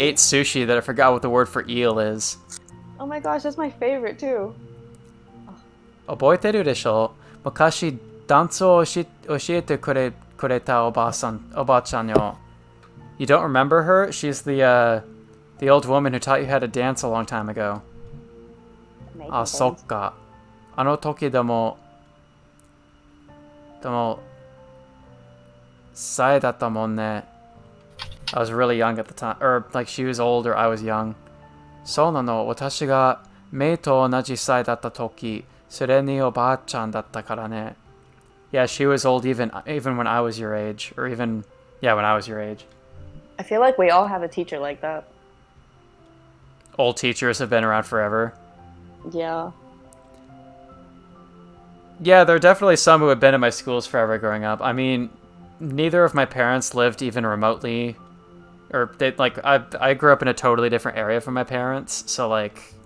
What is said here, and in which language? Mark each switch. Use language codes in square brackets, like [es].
[en] ate sushi that I forgot what the word for eel is. Oh my gosh, that's my favorite too. [ja] 覚えてるでしょ? 昔ダンスを教えてくれたおばあちゃんよ. [en] You don't remember her? She's the old woman who taught you how to dance a long time ago. making [ja] そっ [en] things. [ja] か。あの時でも、さえだったもんね。 [en] I was really young at the time. Or, like, she was old or I was young. [ja] そうなの。私がメイと同じ歳だった時、それにおばあちゃんだったからね。 [en] Yeah, she was old even when I was your age. Or even, yeah, when I was your age. I feel like we all have a teacher like that. Old teachers have been around forever. Yeah. Yeah, there are definitely some who have been in my schools forever growing up. I mean, neither of my parents lived even remotely, or they like I grew up in a totally different area from my parents, so like.